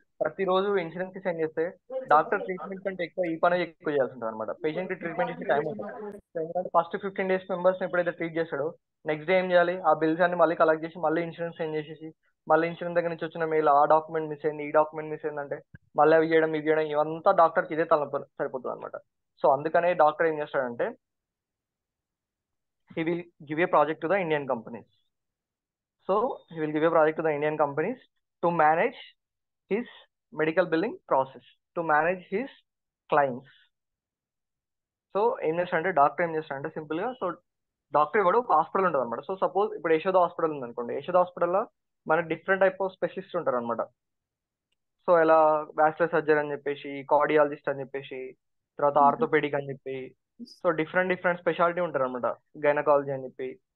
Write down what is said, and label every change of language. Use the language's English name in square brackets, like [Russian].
[Telugu] ప్రతిరోజు ఇన్సూరెన్స్ కి సెండ్ చేస్తే డాక్టర్ ట్రీట్మెంట్ కంటే ఎక్కువ ఈ పని ఎక్కువ చేయాల్సి ఉంటుంది అనమాట. పేషెంట్ కి ట్రీట్మెంట్ చేసి టైం ఉంటుంది. సో ఎందుకంటే ఫస్ట్ 15 days మెంబర్స్ ఎప్పుడైతే ట్రీట్ చేస్తాడో నెక్స్ట్ డే ఏం చేయాలి, ఆ బిల్స్ అన్ని మళ్ళీ కలెక్ట్ చేసి మళ్ళీ ఇన్సూరెన్స్ సెండ్ చేసేసి మళ్ళీ ఇన్సూరెన్స్ దగ్గర నుంచి వచ్చిన మెయిల్ ఆ డాక్యుమెంట్ మిస్ అయింది, ఈ డాక్యుమెంట్ మిస్ అయిందంటే మళ్ళీ అవి చేయడం ఇది చేయడం ఇవంతా డాక్టర్కి ఇదే తలనొప్పి సరిపోతుంది అనమాట. సో అందుకనే డాక్టర్ ఏం చేస్తాడంటే [English] he will give a project to the Indian companies. So he will give a project to the Indian companies to manage his medical billing process, to manage his clients. [Telugu] So ఏం చేస్తాడంటే doctor ఏం చేస్తాడంటే simple గా, so doctor ఇవ్వడు, ఒక hospital ఉంటుంది అనమాట. So suppose ఇప్పుడు యశోద హాస్పిటల్ ఉంది అనుకోండి, యశోద హాస్పిటల్లో మనకి డిఫరెంట్ టైప్ ఆఫ్ స్పెషలిస్ట్ ఉంటారు అనమాట. సో ఎలా వాస్కులర్ సర్జన్ అని చెప్పేసి, కార్డియాలజిస్ట్ అని చెప్పేసి, తర్వాత ఆర్థోపెడిక్ అని చెప్పి, సో డిఫరెంట్ డిఫరెంట్ స్పెషాలిటీ ఉంటారు అనమాట, గైనకాలజీ అని చెప్పి.